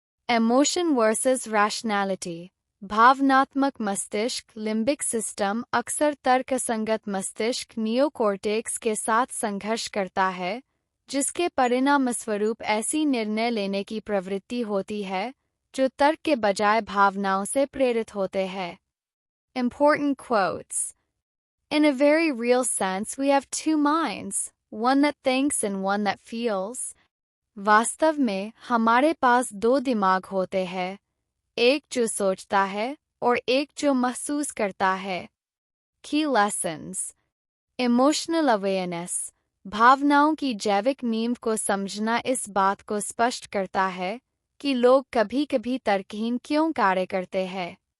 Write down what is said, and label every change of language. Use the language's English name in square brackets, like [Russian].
[Hindi] Emotion versus rationality. भावनात्मक मस्तिष्क limbic system अक्सर तर्कसंगत मस्तिष्क नियोकॉर्टेक्स के साथ संघर्ष करता है, जिसके परिणामस्वरूप ऐसी निर्णय लेने की प्रवृत्ति होती है जो तर्क के बजाय भावनाओं से प्रेरित होते हैं। [English] Important quotes. In a very real sense, we have 2 minds, one that thinks and one that feels. [Hindi] वास्तव में हमारे पास 2 दिमाग होते हैं, एक जो सोचता है और एक जो महसूस करता है। [English] Key lessons. Emotional awareness. [Hindi] भावनाओं की जैविक नींव को समझना इस बात को स्पष्ट करता है कि लोग कभी-कभी तर्कहीन क्यों कार्य करते हैं।